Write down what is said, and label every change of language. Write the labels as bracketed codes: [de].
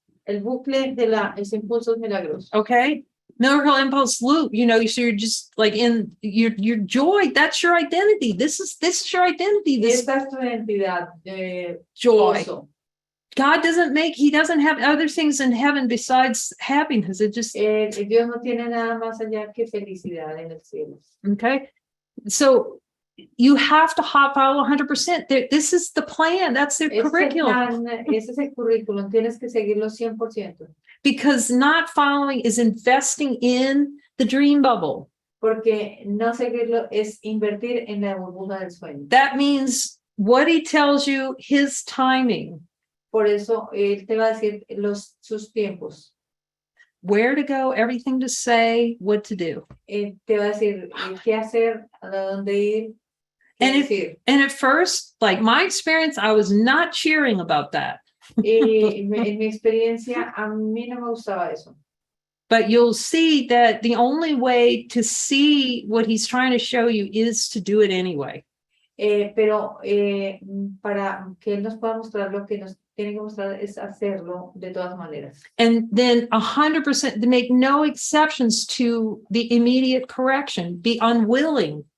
[es] El bucle de los impulsos milagrosos. [en] Okay. Miracle impulse loop, so you're just like in your joy. That's your identity. This is your identity. This [es] Esta es tu identidad. [en] joy. [es] Gozo. [en] God he doesn't have other things in heaven besides happiness. It just, [es] Dios no tiene nada más allá que felicidad en el cielo. [en] okay. So you have to follow 100%. This is the plan. That's their curriculum. [es] Ese es el currículum. Tienes que seguirlo 100%. [en] Because not following is investing in the dream bubble. [es] Porque no seguirlo es invertir en la burbuja del sueño. [en] That means what he tells you, his timing. [es] Por eso él te va a decir sus tiempos. [en] Where to go, everything to say, what to do. [es] Te va a decir qué hacer, a dónde ir. [en] And at first, like my experience, I was not cheering about that. [es] En mi experiencia, a mí no me gustaba eso. [en] But you'll see that the only way to see what he's trying to show you is to do it anyway. [es] Pero para que él nos pueda mostrar lo que nos tiene que mostrar es hacerlo de todas maneras. [en] And then 100% to make no exceptions to the immediate correction, be unwilling.